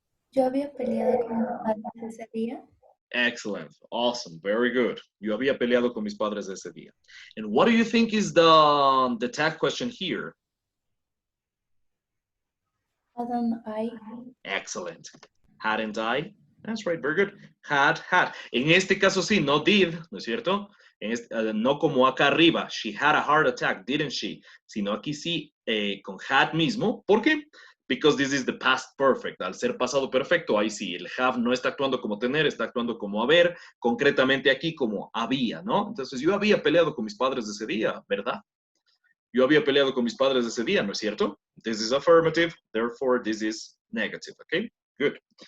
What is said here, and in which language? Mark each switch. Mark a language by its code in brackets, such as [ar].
[es] Yo había peleado con mis padres ese día. [en] Excellent. Awesome. Very good. [es] Yo había peleado con mis padres ese día. [en] And what do you think is the tag question here? Hadn't I? Excellent. Hadn't I? That's right, very good. Had. [es] En este caso sí, no did, ¿no es cierto? No como acá arriba. [en] She had a heart attack, didn't she? [es] Sino aquí sí, con had mismo. ¿Por qué? [en] Because this is the past perfect. [es] Al ser pasado perfecto, ahí sí, el have no está actuando como tener, está actuando como haber, concretamente aquí como había, ¿no? Entonces yo había peleado con mis padres ese día, ¿verdad? Yo había peleado con mis padres ese día, ¿no es cierto? [en] This is affirmative, therefore this is negative, okay? Good.